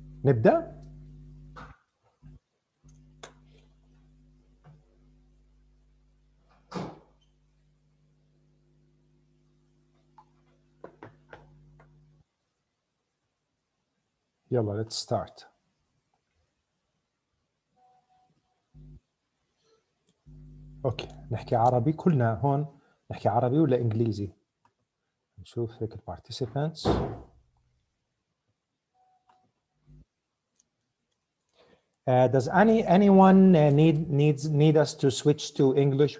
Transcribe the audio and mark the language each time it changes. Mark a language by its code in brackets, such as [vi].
[ar] نبدأ؟ يلا [en] let's start. [ar] اوكي نحكي عربي كلنا هون نحكي عربي ولا انجليزي؟ نشوف هيك participants. [en] Does anyone need us to switch to English?